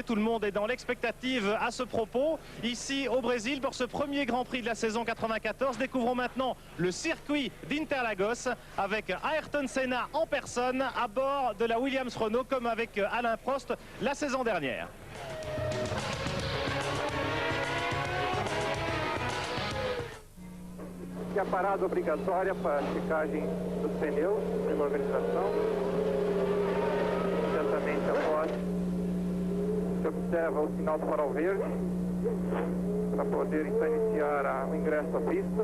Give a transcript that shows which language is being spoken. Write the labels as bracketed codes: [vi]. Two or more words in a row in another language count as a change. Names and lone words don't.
[fr] Tout le monde est dans l'expectative à ce propos. Ici au Brésil pour ce premier Grand Prix de la saison 94. Découvrons maintenant le circuit d'Interlagos avec Ayrton Senna en personne à bord de la Williams Renault comme avec Alain Prost la saison dernière. [pt] A parada obrigatória para a checagem dos pneus pela organização. Imediatamente após, se observa o sinal do farol verde para poder então iniciar o ingresso à pista.